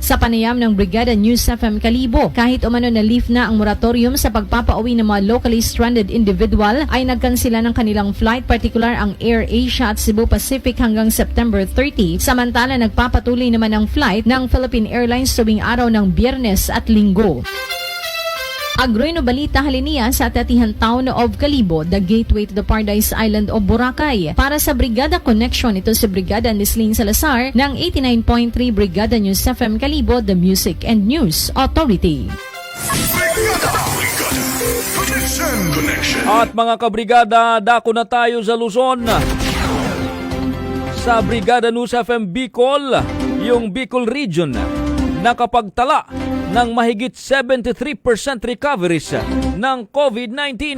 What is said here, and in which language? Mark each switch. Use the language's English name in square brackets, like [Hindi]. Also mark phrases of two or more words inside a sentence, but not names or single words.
[Filipino] sa panayam ng Brigada News FM Kalibo. Kahit umano na lift na ang moratorium sa pagpapauwi ng mga [English] locally stranded individual, [Filipino] ay nagkansela ng kanilang flight, partikular ang Air Asia at Cebu Pacific hanggang September 30. Samantala, nagpapatuloy naman ang flight ng Philippine Airlines tuwing araw ng Biyernes at Linggo. [Aklanon] Agroino balita haliniya sa Tatihan [English] Town of Kalibo, the gateway to the Paradise Island of Boracay. [Filipino] Para sa Brigada Connection, ito si Brigada Nislin Salazar ng 89.3 Brigada News FM Kalibo, [English] the Music and News Authority. [Filipino] At mga kabrigada, dako na tayo sa Luzon. Sa Brigada News FM Bicol, yung Bicol Region nakapagtala ng mahigit 73% recoveries ng COVID-19.